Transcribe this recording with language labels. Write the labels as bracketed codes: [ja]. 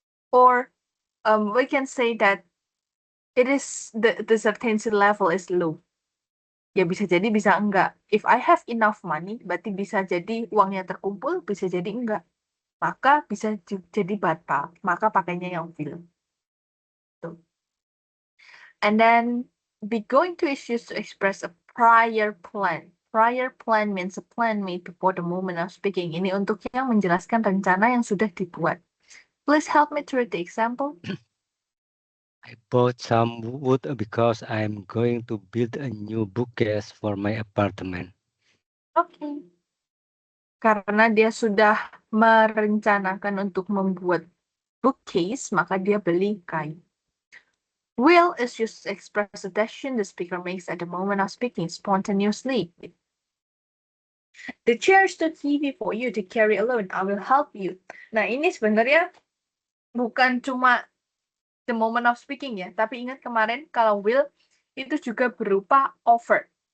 [en] Or we can say that it is the certainty level is low. [id] Ya bisa jadi bisa enggak. [en] If I have enough money, [id] berarti bisa jadi uangnya terkumpul, bisa jadi enggak. Maka bisa jadi batal. Maka pakainya yang will. Tuh. [en] And then be going to is used to express a prior plan. Prior plan means a plan made before the moment of speaking. [id] Ini untuk yang menjelaskan rencana yang sudah dibuat. [en] Please help me to read the example. I bought some wood because I'm going to build a new bookcase for my apartment. Oke. [id] Karena dia sudah merencanakan untuk membuat bookcase, maka dia beli kayu. [en] Will is used to express a decision the speaker makes at the moment of speaking spontaneously. The chair is too heavy for you to carry alone. I will help you. [id] Nah, ini sebenarnya bukan cuma [en] the moment of speaking [id] ya, tapi ingat kemarin kalau will itu juga berupa offer.